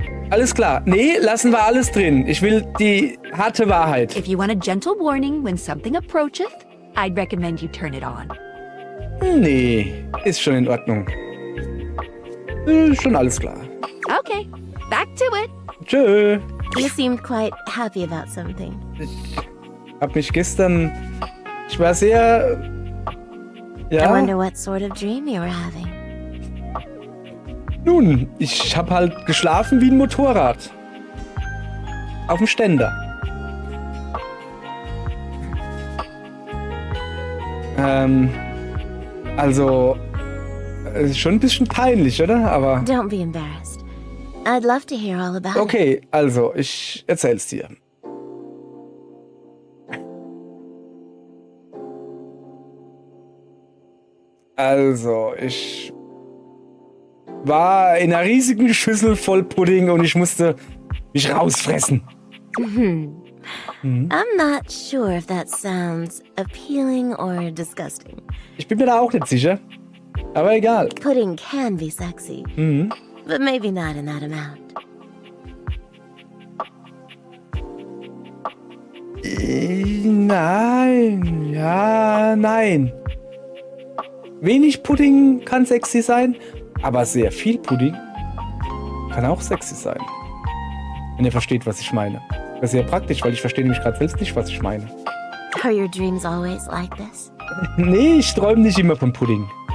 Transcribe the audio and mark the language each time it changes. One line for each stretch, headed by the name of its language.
German: Alles klar. Nee, lassen wir alles drin. Ich will die harte Wahrheit.
English: If you want a gentle warning when something approacheth, I'd recommend you turn it on.
German: Nee, ist schon in Ordnung. Schon alles klar.
English: Okay, back to it.
German: Tschö.
English: You seemed quite happy about something.
German: Hab mich gestern... Ich war sehr...
English: I
German: Ja,
English: wonder what sort of dream you were having.
German: nun, ich hab halt geschlafen wie ein Motorrad. Auf dem Ständer. Also... Ist schon ein bisschen peinlich, oder? Aber...
English: Don't be embarrassed. I'd love to hear all about it.
German: Okay, also, ich erzähl's dir. Also, ich war in einer riesigen Schüssel voll Pudding und ich musste mich rausfressen.
English: I'm not sure if that sounds appealing or disgusting.
German: Ich bin mir da auch nicht sicher. Aber egal.
English: Pudding can be sexy, but maybe not in that amount.
German: Nein, ja, nein. Wenig Pudding kann sexy sein, aber sehr viel Pudding kann auch sexy sein. Wenn ihr versteht, was ich meine. Das ist sehr praktisch, weil ich verstehe nämlich gerade selbst nicht, was ich meine.
English: Are your dreams always like this?
German: Nee, ich träume nicht immer von Pudding.